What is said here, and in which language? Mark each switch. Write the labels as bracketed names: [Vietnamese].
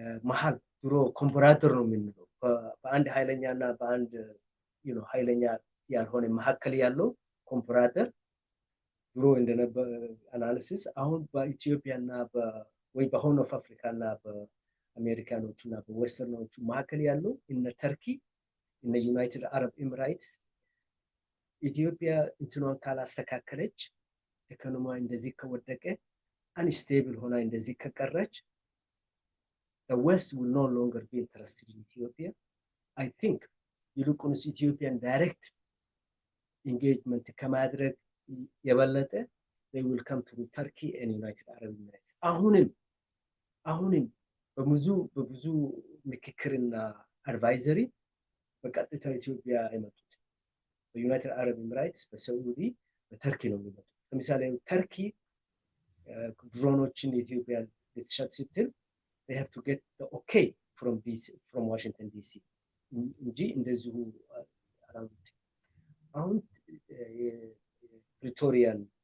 [Amharic] መሃል ድሮ ኮምፖራተር ነው የምንለው በአንድ ኃይለኛና በአንድ ኃይለኛ ያልሆነ መካከል ያለው ኮምፖራተር ድሮ እንደነበር አናሊሲስ አሁን በኢትዮጵያና ወይ በሆርን ኦፍ አፍሪካና በአሜሪካኖቹና በዌስተርኖቹ መካከል ያለው እነ ተርኪ እነ ዩናይትድ አረብ ኤሚሬትስ ኢትዮጵያ እንትኗን ካላስተካከለች ኢኮኖሚዋ እንደዚህ ከወደቀ አንስቴብል ሆና እንደዚህ ከቀረች [English] the west will no longer be interested in Ethiopia. I think [Amharic] ይልቁንስ ኢትዮጵያን ዳይሬክት ኢንጌጅመንት ከማድረግ የበለጠ [English] they will come to Turkey and United Arab Emirates. [Amharic] አሁንም በብዙ ምክክርና አድቫይዘሪ በቀጥታ ኢትዮጵያ አይመጡት። በዩናይትድ አረብ ኤሚሬትስ፣ በሳዑዲ፣ በተርኪ ነው የሚመጡት። ለምሳሌ ተርኪ ድሮኖችን ኢትዮጵያ ልትሸጥ ስትል [English] they have to get the okay from Washington DC [Amharic] እንጂ እንደዚሁ አላሉት። አሁን ፕሪቶሪያን